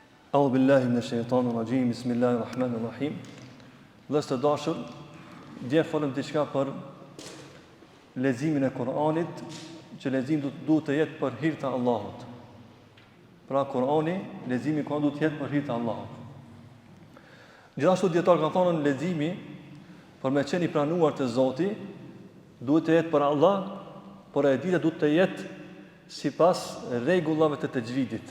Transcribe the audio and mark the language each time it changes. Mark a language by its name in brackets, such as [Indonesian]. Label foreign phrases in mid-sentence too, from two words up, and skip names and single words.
[Arabic] أعوذ بالله من الشيطان الرجيم. بسم الله الرحمن الرحيم. [Albanian] Dhe së dashur, dje folëm diçka për leximin e Kur'anit, që leximi duhet të jetë për hir të Allahut. Pra Kur'ani, leximi i Kur'anit duhet të jetë për hir të Allahut. Gjithashtu dietar kanë thonë leximi për me qenë i pranuar të Zoti duhet të jetë për Allah, por e dita duhet të jetë sipas rregullave të tajvidit.